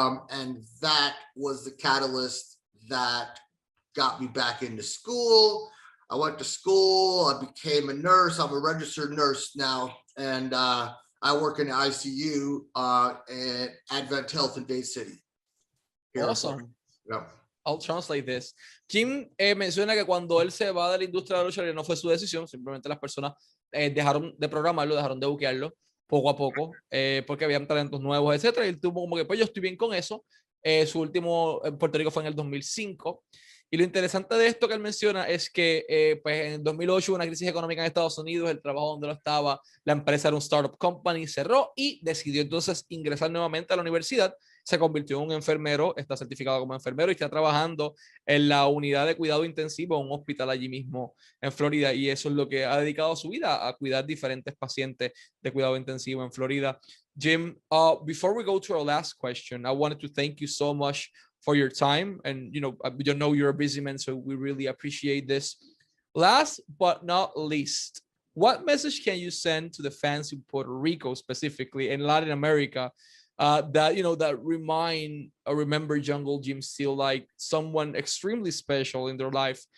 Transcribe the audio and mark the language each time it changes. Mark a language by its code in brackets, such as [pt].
[en] And that was the catalyst that got me back into school. I went to school, I became a nurse. I'm a registered nurse now, and I work in the ICU at Advent Health in Bay City. Awesome. Yeah. I'll translate this. [es] Jim menciona que cuando él se va de la industria de la lucha libre no fue su decisión, simplemente las personas dejaron de programarlo, dejaron de buquearlo poco a poco, porque habían talentos nuevos, etcétera. Y él tuvo como que, pues yo estoy bien con eso. Su último en Puerto Rico fue en el 2005. Y lo interesante de esto que él menciona es que pues en el 2008 hubo una crisis económica en Estados Unidos, el trabajo donde lo estaba, la empresa era un startup company, cerró y decidió entonces ingresar nuevamente a la universidad. Se convirtió en un enfermero, está certificado como enfermero y está trabajando en la unidad de cuidado intensivo en un hospital allí mismo en Florida, y eso es lo que ha dedicado su vida, a cuidar diferentes pacientes de cuidado intensivo en Florida. [en] Jim, before we go to our last question, I wanted to thank you so much for your time, and we don't know you're a busy man, so we really appreciate this. Last but not least, what message can you send to the fans in Puerto Rico, specifically in Latin America, that remember Jungle Jim Steele like someone extremely special in their life?